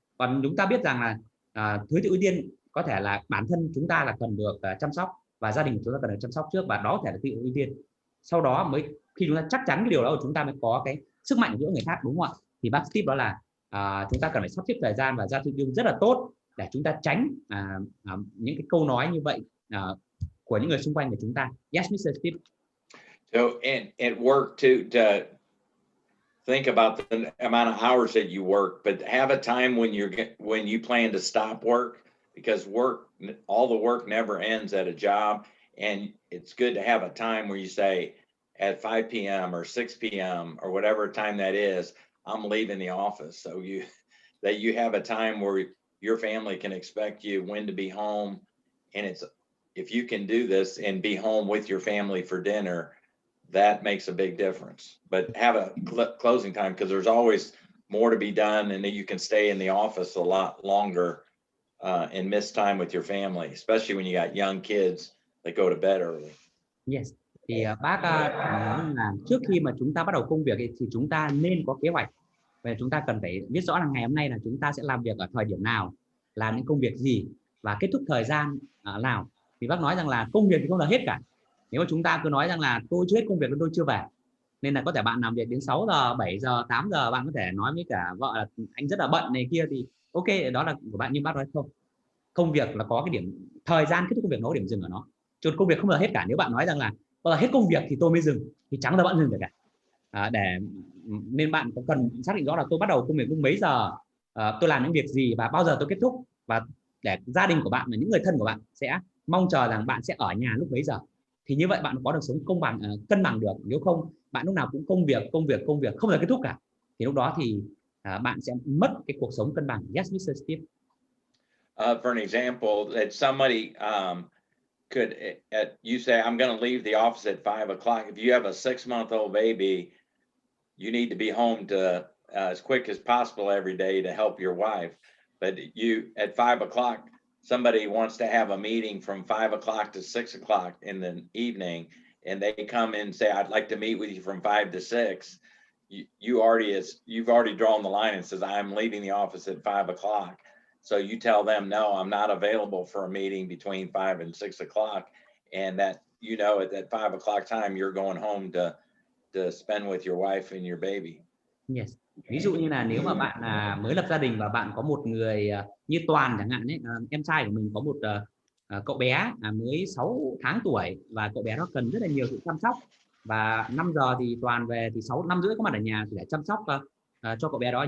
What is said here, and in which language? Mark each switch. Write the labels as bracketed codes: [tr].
[vi] Còn chúng ta biết rằng là thứ tự ưu tiên có thể là bản thân chúng ta là cần được chăm sóc, và gia đình của chúng ta cần được chăm sóc trước, và đó có thể là thứ tự ưu tiên. Sau đó mới khi chúng ta chắc chắn cái điều đó, chúng ta mới có cái sức mạnh giữa người khác, đúng không ạ? Thì bác Steve đó là chúng ta cần phải sắp xếp thời gian và ra thứ tự rất là tốt để chúng ta tránh những cái câu nói như vậy của những người xung quanh của chúng ta. [en] Yes, Mr. Steve. So and work to think about the amount of hours that you work, but have a time when you plan to stop work, because all the work never ends at a job, and it's good to have a time where you say at 5 p.m. or 6 p.m. or whatever time that is, I'm leaving the office. So you have a time where your family can expect you when to be home, and it's if you can do this and be home with your family for dinner, that makes a big difference. But have a closing time, because there's always more to be done, and then you can stay in the office a lot longer and miss time with your family, especially when you got young kids that go to bed early. Yes. [vi] Thì bác nói là trước khi mà chúng ta bắt đầu công việc ấy, thì chúng ta nên có kế hoạch. Và chúng ta cần phải viết rõ là ngày hôm nay là chúng ta sẽ làm việc ở thời điểm nào, làm những công việc gì và kết thúc thời gian nào. Thì bác nói rằng là công việc thì không là hết cả. Nếu mà chúng ta cứ nói rằng là tôi chưa hết công việc nên tôi chưa về, nên là có thể bạn làm việc đến 6 giờ, 7 giờ, 8 giờ, bạn có thể nói với cả vợ là anh rất là bận này kia, thì ok, đó là của bạn. Nhưng bác nói không, công việc là có cái điểm thời gian kết thúc công việc, nó có điểm dừng ở nó. Chứ công việc không là hết cả. Nếu bạn nói rằng là hết công việc thì tôi mới dừng, thì chẳng là bạn dừng được cả. Nên bạn có cần xác định rõ là tôi bắt đầu công việc lúc mấy giờ, tôi làm những việc gì và bao giờ tôi kết thúc, và để gia đình của bạn và những người thân của bạn sẽ mong chờ rằng bạn sẽ ở nhà lúc mấy giờ. Thì như vậy bạn có được sống công bằng, cân bằng được. Nếu không, bạn lúc nào cũng công việc không bao giờ kết thúc cả, thì lúc đó thì bạn sẽ mất cái cuộc sống cân bằng. [en] Yes, Mr. Steve. For an example, that somebody could, you say, I'm going to leave the office at 5 o'clock. If you have a 6-month-old baby, you need to be home to as quick as possible every day to help your wife. But you, at 5 o'clock, somebody wants to have a meeting from 5 o'clock to 6 o'clock in the evening, and they come in and say, I'd like to meet with you from 5 to 6. You've already drawn the line and says, I'm leaving the office at 5 o'clock. So you tell them, no, I'm not available for a meeting between 5 and 6 o'clock. And that, you know, at that 5 o'clock time, you're going home to spend with your wife and your baby. Yes. [vi] Ví dụ như là nếu mà bạn mới lập gia đình và bạn có một người như Toàn chẳng hạn ấy, em trai của mình có một cậu bé mới 6 tháng tuổi, và cậu bé đó cần rất là nhiều sự chăm sóc. Và 5 giờ thì Toàn về, thì 5 rưỡi có mặt ở nhà để chăm sóc cho cậu bé đó.